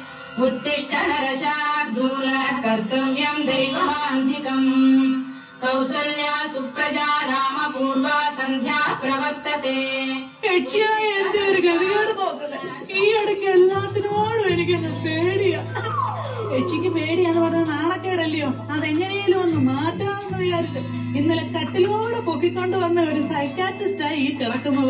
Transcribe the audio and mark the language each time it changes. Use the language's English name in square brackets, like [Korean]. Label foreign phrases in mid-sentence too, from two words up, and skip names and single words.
[Sanskrit] उत्तिष्ठ नरशार्दूल कर्तव्यम् दैवमान्धिकम् कौसल्या सुप्रजा रामपूर्वा सन्ध्या प्रवर्तते. [Malayalam] എന്റെ ഒരു ഗതികേട് നോക്കണേ. ഈ ഇടയ്ക്ക് എല്ലാത്തിനോടും എനിക്ക് പേടിയാ. യക്ഷിക്ക് പേടിയാന്ന് പറഞ്ഞ നാണക്കേടല്ലയോ, അതെങ്ങനെയും ഒന്ന് മാറ്റാമെന്ന് വിചാരിച്ച് ഇന്നലെ കട്ടിലോടെ പൊക്കിക്കൊണ്ട് വന്ന ഒരു സൈക്കാട്രിസ്റ്റായി ഈ കിടക്കുന്നത്.